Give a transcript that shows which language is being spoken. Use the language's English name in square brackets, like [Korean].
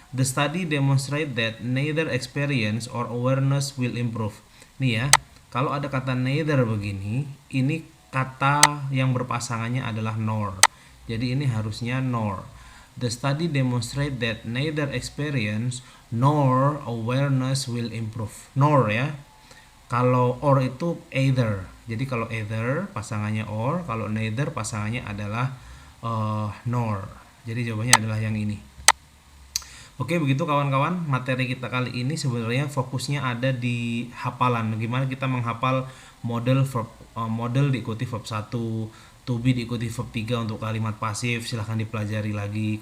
[English] The study demonstrate that neither experience or awareness will improve. [Indonesian] Nih ya, kalau ada kata neither begini, ini kata yang berpasangannya adalah nor. Jadi ini harusnya nor. [English] The study demonstrate that neither experience nor awareness will improve. [Indonesian] Nor ya. Kalau or itu either. Jadi kalau either pasangannya or, kalau neither pasangannya adalah nor. Jadi jawabannya adalah yang ini. Oke, begitu kawan-kawan, materi kita kali ini sebenarnya fokusnya ada di hafalan. Bagaimana kita menghafal model verb, model diikuti verb 1, to be diikuti verb 3 untuk kalimat pasif, silahkan dipelajari lagi.